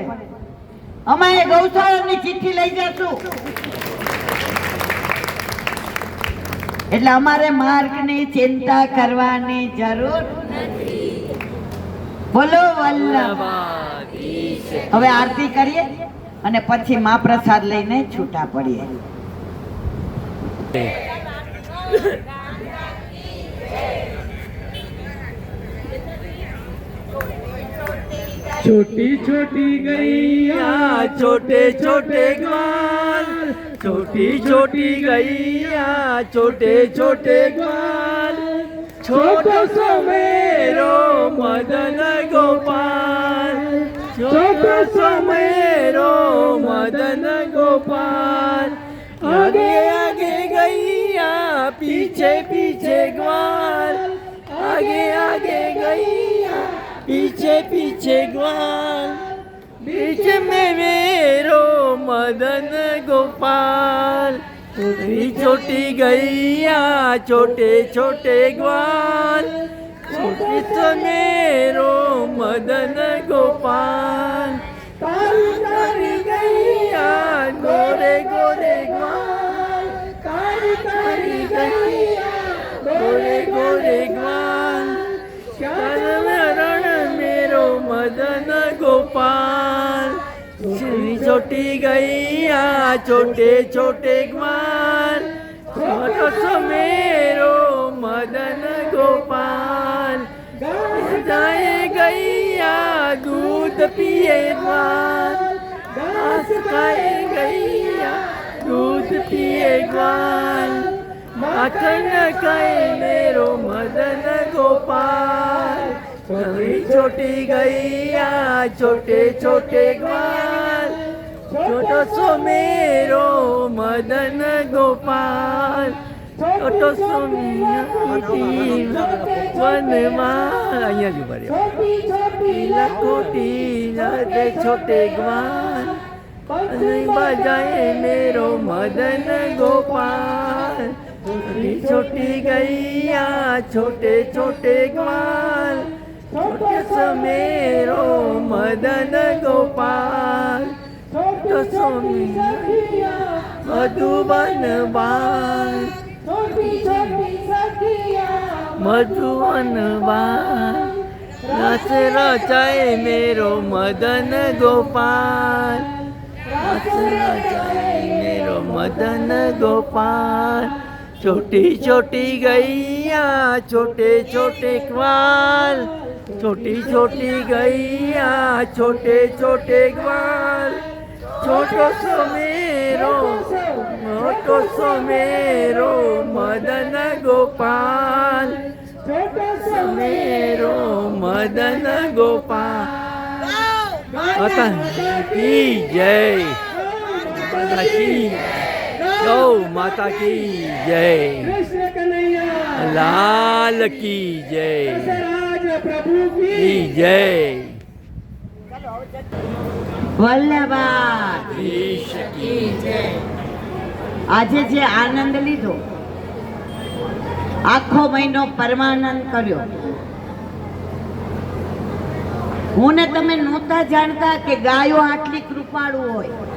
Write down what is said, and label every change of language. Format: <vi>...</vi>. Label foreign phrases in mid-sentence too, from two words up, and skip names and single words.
<gu>અમે ગૌશાળાની ચિઠ્ઠી લઈ જશું, એટલે અમારે માર્કની ચિંતા કરવાની જરૂર નથી. બોલો વલ્લભાધીશ. હવે આરતી કરીએ અને પછી મહાપ્રસાદ લઈને છૂટા પડીએ.</gu> <bra>छोटी छोटी गैया छोटे छोटे ग्वाल, छोटी छोटी गैया छोटे छोटे ग्वाल, छोटो सो मेरो मदन गोपाल, छोटो सो मेरो मदन गोपाल. आगे आगे गैया पीछे पीछे ग्वाल, आगे आगे गैया पीछे पीछे ग्वाल, बीच में मेरो मदन गोपाल. छोटी छोटी गैया छोटे छोटे ग्वाल, छोटी तो मेरो मदन गोपाल. काली काली गैया गोरे गोरे ग्वाल, काली काली गैया गोरे गोरे ग्वाल, मेरो मदन गोपाल. छोटी छोटी गैया छोटे छोटे ग्वाल, छोटो सो मेरो मदन गोपाल. गाय गैया दूध पिए ग्वाल, घास खाए गैया दूध पिए ग्वाल, माखन खाए मेरो मदन गोपाल. छोटी छोटी गैया छोटे छोटे ग्वाल, छोटो सो मेरो मदन गोपाल. छोटो सो वनमाल.</bra> <gu>અહીંયા જ ઉભા રહ્યો. લખોટી રે</gu> <bra>छोटे ग्वाल,</bra> <gu>અને બજાય</gu> <bra>मेरो मदन गोपाल. छोटी छोटी गैया छोटे छोटे ग्वाल, छोटे सो मेरो मदन गोपाल. छोटो सो मधुबन बाल, मधुबन बाल, रस रचाए मेरो मदन गोपाल, रस रचाए मेरो मदन गोपाल. छोटी छोटी गैया छोटे छोटे ग्वाल, छोटी छोटी गैया छोटे छोटे ग्वाल, छोटो सो मेरो मदन गोपाल, छोटो सो मेरो मदन गोपाल.</bra> <hi>माता की जय, माता की गौ माता की जय, लाल की जय, प्रभु की जय.</hi> <gu>વલ્લભાધીશ કી જય. આજે જે આનંદ લીધો, આખો મહિનો પરમાનંદ કર્યો. હું ને તમે નહોતા જાણતા કે ગાયો આટલી કૃપાળુ હોય.</gu>